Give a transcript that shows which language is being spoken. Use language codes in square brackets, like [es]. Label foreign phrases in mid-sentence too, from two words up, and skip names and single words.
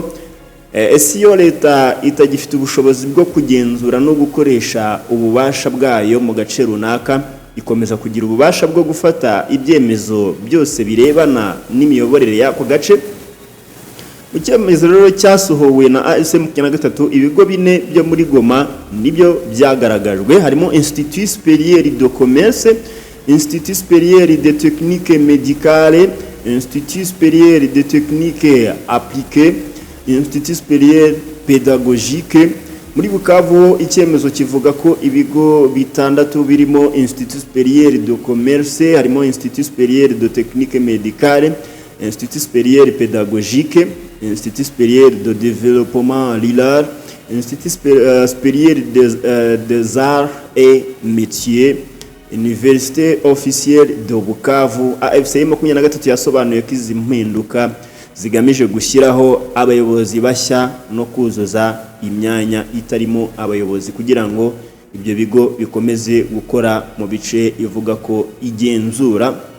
[rw] Ese iyo leta itagifite ubushobozi bwo kugenzura no gukoresha ububasha bwayo mu gace runaka, ikomeza kugira ububasha bwo gufata ibyemezo byose birebana n'imiyoborere y'ako gace. Mu cyemezo rero cyasohowe na ASM23, ibigo bine byo muri Goma nibyo byagaragajwe, harimo Institut Supérieur de Commerce, Institut Supérieur de Technique Médicale, Institut Supérieur de Technique Appliquée, Institut Supérieur Pédagogique. Muri Bukavu icyemezo kivuga ko ibigo bitandatu birimo Institut Supérieur de Commerce, harimo Institut Supérieur de Technique Médicale, Institut Supérieur Pédagogique, Institut Supérieur de Développement rural, Institut Supérieur des Arts et Métiers, Université officielle de Bukavu. AFC M23 yasobanuye ko izi mpinduka zigamije gushyiraho abayobozi bashya no kuzuza imyanya itarimo abayobozi kugira ngo ibyo bigo bikomeze gukora mu bice ivuga ko igenzura.